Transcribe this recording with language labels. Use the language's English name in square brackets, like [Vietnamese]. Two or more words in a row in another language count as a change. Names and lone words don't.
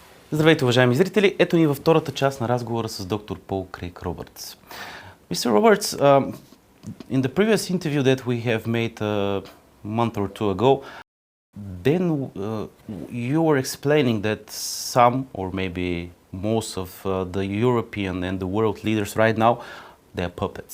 [Bulgarian] Здравейте, уважаеми зрители! Ето ни във втората част на разговора с доктор Пол Крейг Робъртс. [English] Mr. Roberts, in the previous interview that we have made a month or two ago, then you were explaining that some, or maybe most of the European and the world leaders right now, they are puppets.